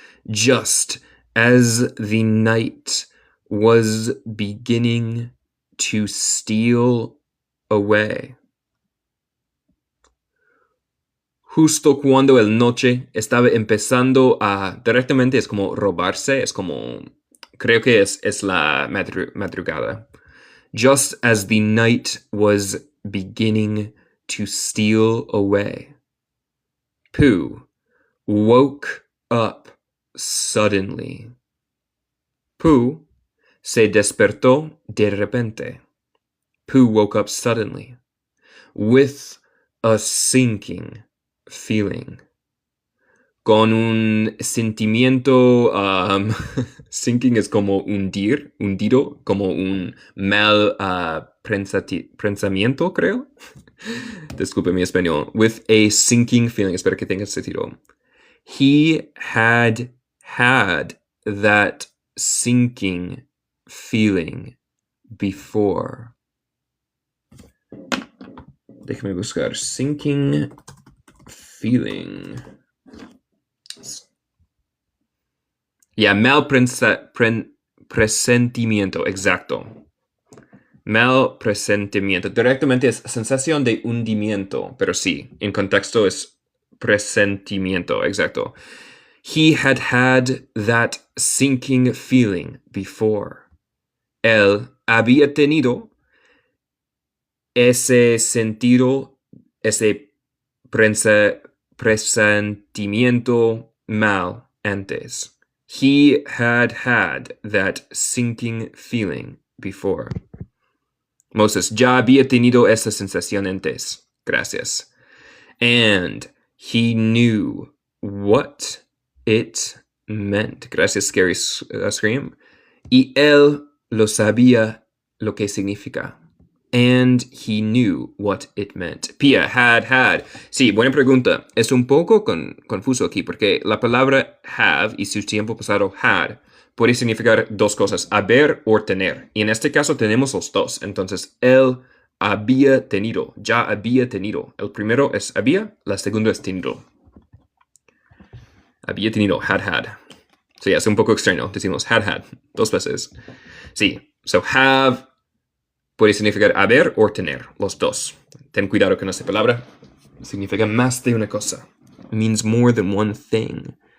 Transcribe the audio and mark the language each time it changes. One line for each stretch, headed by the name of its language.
English: Just as the night was beginning to steal away.
Spanish: Justo cuando el noche estaba empezando a... Directamente es como robarse, es como... Creo que es la madrugada.
English: Just as the night was beginning to steal away. Pooh woke up suddenly.
Spanish: Pooh se despertó de repente.
English: Pooh woke up suddenly. With a sinking feeling.
Spanish: Con un sentimiento, sinking es como hundido, como un mal pensamiento, creo. Disculpe mi español.
English: With a sinking feeling.
Spanish: Espero que tenga sentido.
English: He had that sinking feeling before.
Spanish: Déjame buscar. Sinking feeling. Mal presentimiento, exacto. Mal presentimiento. Directamente es sensación de hundimiento, pero sí, en contexto es presentimiento, exacto.
English: He had that sinking feeling before.
Spanish: Él había tenido ese sentido, ese presentimiento mal antes.
English: He had that sinking feeling before.
Spanish: Moses, ya había tenido esa sensación antes. Gracias.
English: And he knew what it meant.
Spanish: Gracias,
English: Scary Scream.
Spanish: Y él lo sabía lo que significa.
English: And he knew what it meant.
Spanish: Pia, had. Sí, buena pregunta. Es un poco confuso aquí porque la palabra have y su tiempo pasado had puede significar dos cosas, haber o tener. Y en este caso tenemos los dos. Entonces, él había tenido, ya había tenido. El primero es había, la segunda es tenido. Había tenido, had. Sí, es un poco extraño. Decimos had, dos veces. Sí, so have puede significar haber o tener, los dos. Ten cuidado con esta palabra. Significa más de una cosa.
English: It means more than one thing.